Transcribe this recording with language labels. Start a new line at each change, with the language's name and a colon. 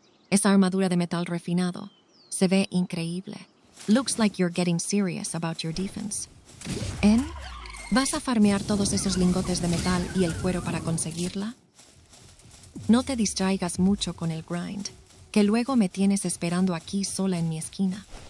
Spanish: Esa armadura de metal refinado. Se ve increíble.
English: Looks like you're getting serious about your defense.
Spanish: ¿En? ¿Vas a farmear todos esos lingotes de metal y el cuero para conseguirla? No te distraigas mucho con el grind, que luego me tienes esperando aquí sola en mi esquina.